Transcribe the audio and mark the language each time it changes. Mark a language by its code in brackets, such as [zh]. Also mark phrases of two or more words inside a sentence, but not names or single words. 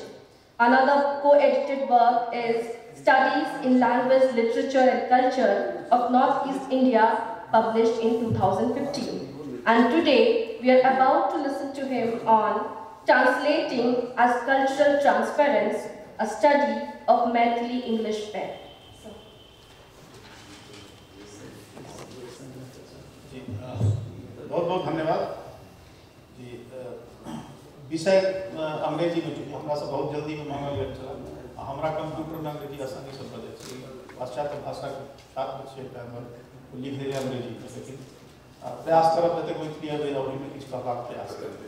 [en] Another co-edited work is Studies in Language, Literature and Culture of Northeast India, published in 2015. And today, we are about to listen to him on Translating as Cultural Transference, a study of Maithili English pen. [mai] बहुत बहुत धन्यवाद जी। विषय अंग्रेजी में चूँकि हमरा से बहुत जल्दी में मांगल गेल छल, हमरा कंप्यूटर में अंग्रेजी आसानी से पढ़े छी, पाश्चात्य भाषा के छात्र छियै तऽ लिख देलियै अंग्रेजी में, लेकिन प्रयास करब जतेक मैथिली अबै ओहिमे किछु कहबाक प्रयास करबै।